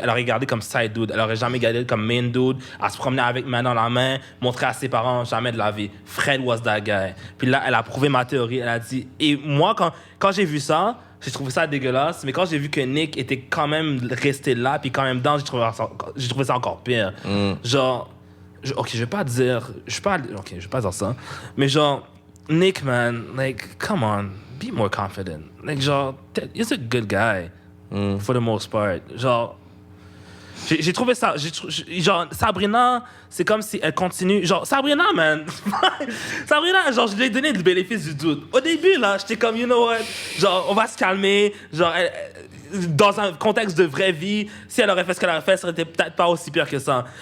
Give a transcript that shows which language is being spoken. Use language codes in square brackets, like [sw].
[fr] Elle aurait regardé comme side dude. Elle aurait jamais regardé comme main dude. Elle se promenait avec main dans la main, montrer à ses parents, jamais de la vie. [en] Fred was that guy. [fr] Puis là, elle a prouvé ma théorie. Elle a dit... Et moi, quand j'ai vu ça, j'ai trouvé ça dégueulasse. Mais quand j'ai vu que Nick était quand même resté là, puis quand même dedans, j'ai trouvé ça encore pire. Genre... ok, je vais pas dire ça. Mais genre... [en] Nick, man, like, come on, be more confident. Like, genre, he's a good guy, for the most part. [fr] Genre, j'ai trouvé ça, genre, Sabrina, c'est comme si elle continue, genre, Sabrina, man, Sabrina, genre, je lui ai donné le bénéfice du doute. Au début, là, j'étais comme, [en] you know what, [fr] genre, on va se calmer, genre, dans un contexte de vraie vie, si elle aurait fait ce qu'elle aurait fait, ça serait peut-être pas aussi pire que ça.